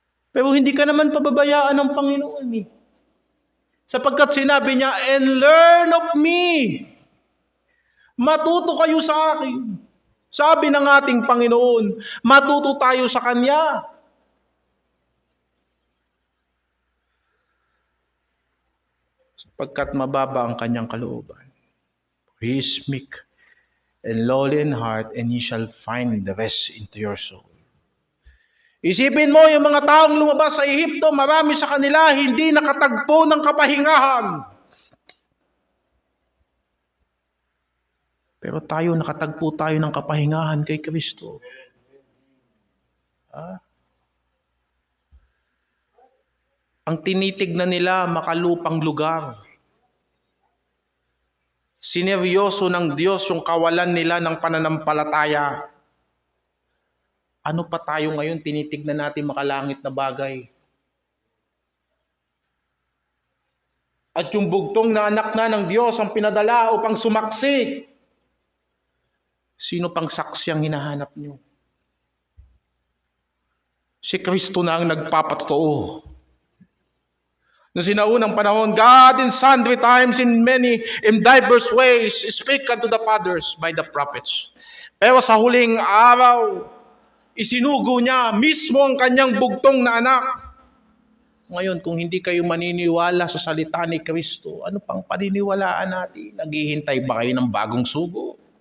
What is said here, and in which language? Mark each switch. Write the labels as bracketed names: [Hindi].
[Filipino] Pero hindi ka naman pababayaan ng Panginoon eh. Sapagkat sinabi niya, [English] and learn of me. [Filipino] Matuto kayo sa akin. Sabi ng ating Panginoon, matuto tayo sa Kanya. Sapagkat mababa ang Kanyang kalooban. [English] He is meek and lowly in heart, and ye shall find the rest into your soul. [Filipino] Isipin mo, yung mga taong lumabas sa Ehipto, marami sa kanila hindi nakatagpo ng kapahingahan. Pero tayo, nakatagpo tayo ng kapahingahan kay Kristo. Ang tinitignan nila, makalupang lugar. Sineryoso ng Diyos yung kawalan nila ng pananampalataya. Ano pa tayo ngayon tinitignan natin makalangit na bagay? At yung bugtong na anak na ng Diyos ang pinadala upang sumaksi. Sino pang saksi ang hinahanap nyo? Si Kristo na ang nagpapatotoo. Noong sinaunang panahon, [English] God in sundry times, in diverse ways, speak unto the fathers by the prophets. [Filipino] Pero sa huling araw, isinugo niya mismo ang kanyang bugtong na anak. Ngayon, kung hindi kayo maniniwala sa salita ni Kristo, ano pang paniniwalaan natin? Naghihintay ba kayo ng bagong sugo?